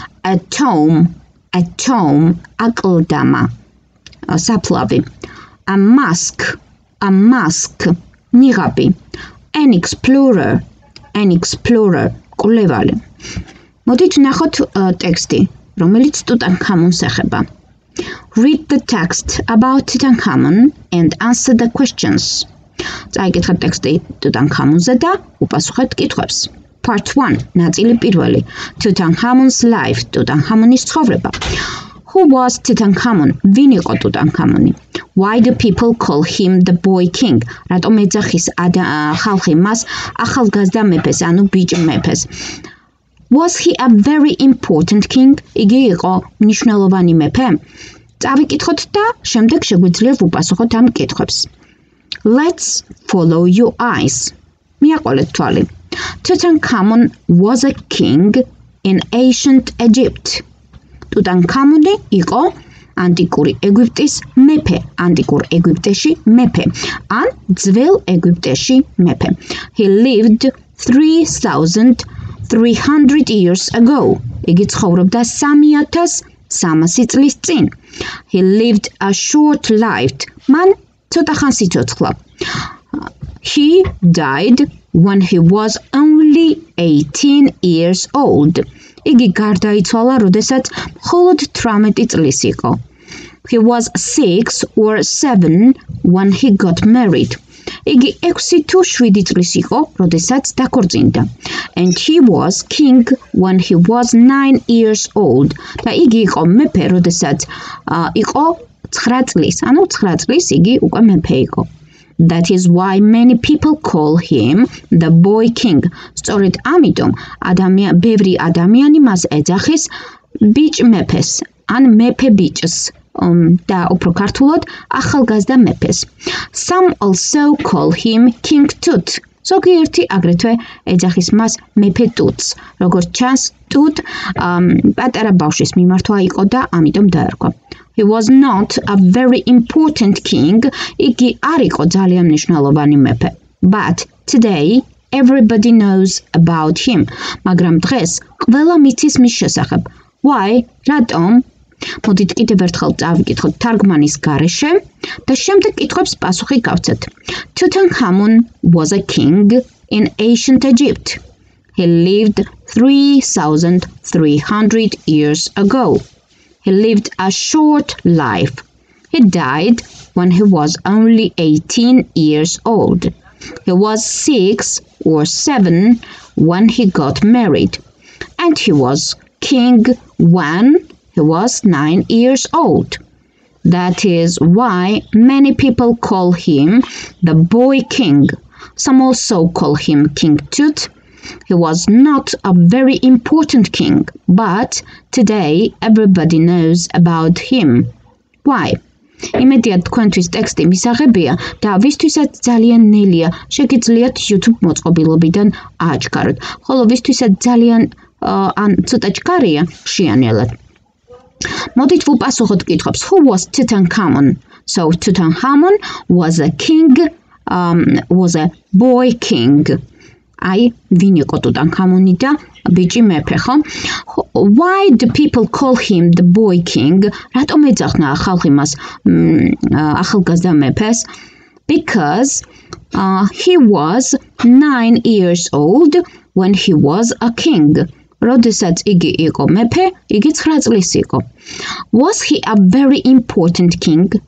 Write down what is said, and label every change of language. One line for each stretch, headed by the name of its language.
English: A tomb,
Georgian: აკლდამა, საფლავი.
English: A mask,
Georgian: ნიღაბი.
English: An explorer,
Georgian: კვლევარი. მოდით ნახოთ ტექსტი, რომელიც ტუტანქამუნს ეხება.
English: Read the text about Tutankhamun and answer the questions.
Georgian: წაიკითხეთ ტექსტი ტუტანქამუნზე და უპასუხეთ კითხვებს.
English: Part 1,
Georgian: ნაწილი პირველი.
English: Tutankhamun's life,
Georgian: ტუტანქამუნის ცხოვრება.
English: Who was Tutankhamun?
Georgian: ვინ იყო ტუტანქამუნი?
English: Why do people call him the boy king?
Georgian: რატომ ეძახის ხალხი მას ახალგაზრდა მეფეს, ანუ ბიჭ მეფეს?
English: Was he a very important king?
Georgian: იგი იყო მნიშვნელოვანი მეფე? წავიკითხოთ და შემდეგ შეგვიძლია ვუპასუხოთ ამ კითხვებს.
English: Let's follow your eyes.
Georgian: მიაყოლეთ თვალი.
English: Tutankhamun was a king in ancient Egypt.
Georgian: ტუტანქამუნი იყო ანტიკური ეგვიპტის მეფე, ანტიკურ ეგვიპტეში მეფე, ან ძველ ეგვიპტეში მეფე.
English: He lived 3,300 years ago.
Georgian: იგი ცხოვრობდა 3,300 წლის წინ.
English: He lived a short life.
Georgian: მან ცოტა ხანს იცოცხლა.
English: He died when he was only 18 years old.
Georgian: იგი გარდაიცვალა, როდესაც მხოლოდ 18 წლის იყო.
English: He was 6 or 7 when he got married.
Georgian: იგი 6 თუ 7 წლის იყო, როდესაც დაქორწინდა.
English: And he was king when he was 9 years old.
Georgian: და იგი იყო მეფე, როდესაც იყო 9 წლის, ანუ 9 წლის იგი უკვე მეფე იყო.
English: That is why many people call him the boy king.
Georgian: სწორედ ამიტომ ბევრი ადამიანი მას ეძახის ბიჭ მეფეს, ან მეფე ბიჭს, და უფრო ქართულად ახალგაზრდა მეფეს.
English: Some also call him King Tut.
Georgian: ზოგიერთი აგრეთვე ეძახის მას მეფე ტუტს. როგორც ჩანს, ტუტ პატარა ბავშვის მიმართვა იყო და ამიტომ დაერქვა.
English: He was not a very important king.
Georgian: იგი არ იყო ძალიან მნიშვნელოვანი მეფე.
English: But today everybody knows about him.
Georgian: მაგრამ დღეს ყველა მიცის მის შესახებ.
English: Why?
Georgian: რატომ? მოდით კიდევ ერთხელ წავიკითხოთ თარგმანის გარეშე და შემდეგ კითხვებს პასუხი გავცეთ.
English: Tutankhamun was a king in ancient Egypt. He lived 3,300 years ago. He lived a short life. He died when he was only 18 years old. He was 6 or 7 when he got married. And he was king when he was 9 years old. That is why many people call him the boy king. Some also call him King Tut. He was not a very important king, but today everybody knows about him. Why?
Georgian: იმედია თქვენთვის ტექსტი მისაღებია და ვისთვისაც ძალიან ნელია, შეგიძლიათ YouTube მოწყობილობიდან ააჩქაროთ. ხოლო ვისთვისაც ძალიან ან ცოტა ჭკარია, შეანელოთ. მოდით ვუპასუხოთ კითხვებს.
English: Who was Tutankhamun? So Tutankhamun was a king, was a boy king.
Georgian: Აი, ვინ იყო ტუტანქამუნი და ბიჭი მეფე, ხო?
English: Why do people call him the boy king?
Georgian: რატომ ეძახნა ხალხი მას ახალგაზრდა მეფეს?
English: Because he was 9 years old when he was a king.
Georgian: როდესაც იგი იყო მეფე, იგი 9 წლის იყო.
English: Was he a very important king?